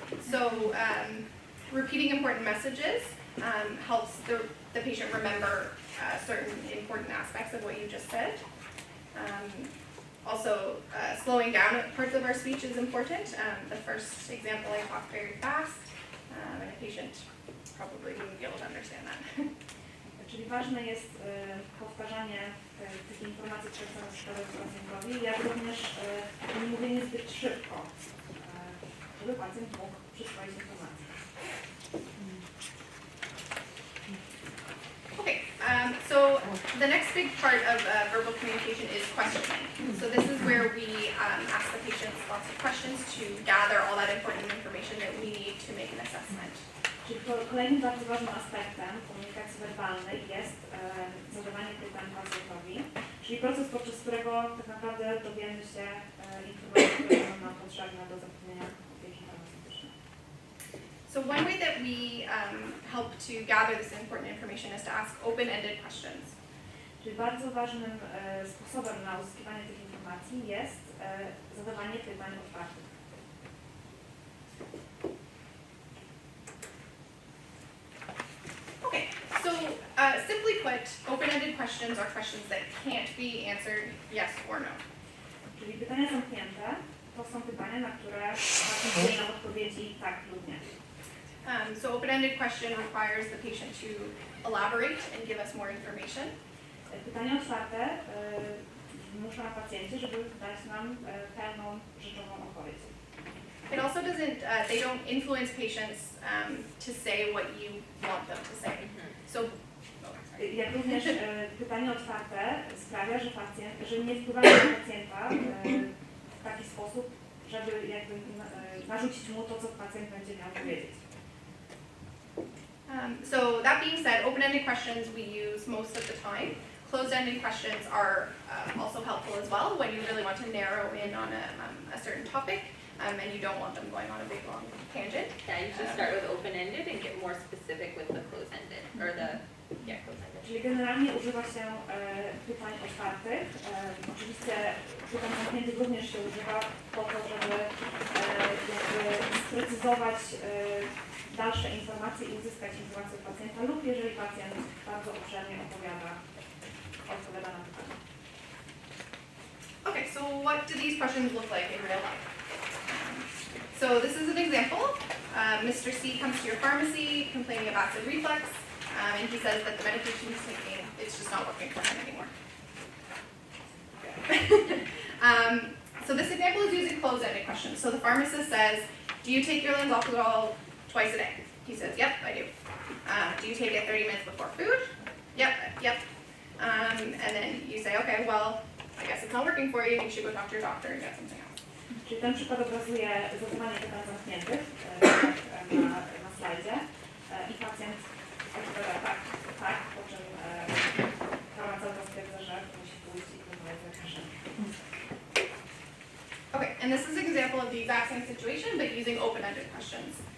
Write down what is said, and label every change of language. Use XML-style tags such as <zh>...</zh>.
<en>So repeating important messages helps the patient remember certain important aspects of what you just said. Also, slowing down parts of our speech is important. The first example, I talk very fast, and a patient probably wouldn't be able to understand that.</en> <pl>Czyli ważne jest powtarzanie tych informacji, które chcemy przekazać pacjentowi, jak również nie mówienie zbyt szybko, żeby pacjent mógł przyswoić informacje.</pl> <en>Okay, so the next big part of verbal communication is questioning. So this is where we ask the patients lots of questions to gather all that important information that we need to make an assessment.</en> <pl>Czyli kolejnym bardzo ważnym aspektem komunikacji werbalnej jest zadawanie pytań pacjentowi, czyli proces, podczas którego tak naprawdę dowiemy się informacji, które są nam potrzebne do zapewnienia opieki farmaceutycznej.</pl> <en>So one way that we help to gather this important information is to ask open-ended questions.</en> <pl>Czyli bardzo ważnym sposobem na uzyskiwanie tych informacji jest zadawanie pytań otwartych.</pl> <en>Okay, so simply put, open-ended questions are questions that can't be answered yes or no.</en> <pl>Czyli pytania zamknięte to są pytania, na które pacjent daje nam odpowiedzi tak lub nie.</pl> <en>So open-ended question requires the patient to elaborate and give us more information.</en> <pl>Pytania otwarte muszą na pacjencie, żeby dać nam pełną, rzeczową odpowiedź.</pl> <en>It also doesn't, they don't influence patients to say what you want them to say. So,</en> <pl>Jak również pytanie otwarte sprawia, że nie wpływają na pacjenta w taki sposób, żeby jakby narzucić mu to, co pacjent będzie miał powiedzieć.</pl> <en>So that being said, open-ended questions we use most of the time. Closed-ended questions are also helpful as well when you really want to narrow in on a certain topic and you don't want them going on a big long tangent. Yeah, you should start with open-ended and get more specific with the closed-ended, or closed-ended.</en> <pl>Czyli generalnie używa się pytań otwartych. Oczywiście pytań zamkniętych również się używa po to, żeby jakby sprecyzować dalsze informacje i uzyskać informacje od pacjenta lub jeżeli pacjent bardzo obszernie odpowiada na pytania.</pl> <en>Okay, so what do these questions look like in real life? So this is an example. Mr. C comes to your pharmacy complaining of acid reflux, and he says that the medication he's taking, it's just not working for him anymore. So this example is using closed-ended questions. So the pharmacist says, do you take your lansoprazole twice a day? He says, yep, I do. Do you take it 30 minutes before food? Yep. And then you say, okay, well, I guess it's not working for you. You should go talk to your doctor and get something else.</en> <pl>Czyli ten przykład obrazuje zadawanie pytań zamkniętych na slajdzie i pacjent odpowiada tak, po czym farmaceuta stwierdza, że musi pójść i rozmawiać z lekarzem.</pl> <en>Okay, and this is an example of the exact same situation, but using open-ended questions.</en>